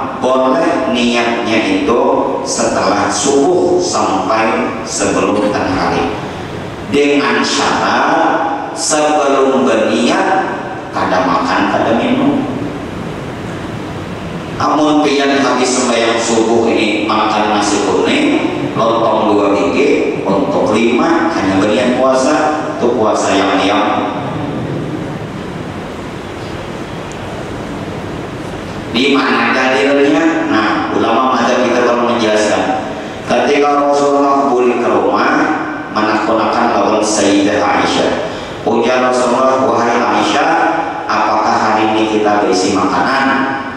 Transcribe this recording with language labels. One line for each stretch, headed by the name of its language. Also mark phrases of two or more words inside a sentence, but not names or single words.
Indonesian: Boleh niatnya itu setelah subuh sampai sebelum tengah hari, dengan syarat sebelum berniat kada makan kada minum.
Banjar: Amun pian habis sembahyang subuh ini makan nasi kuning lontong 2 biji untuk 5 hanya berniat puasa, itu puasa yang di mana dalilnya?
Indonesian: Nah, ulama mazhab kita baru menjelaskan. Ketika Rasulullah pulang ke rumah menaklukkan lawan Sayyidah Aisyah, ujar Rasulullah, wahai Aisyah, apakah hari ini kita berisi makanan?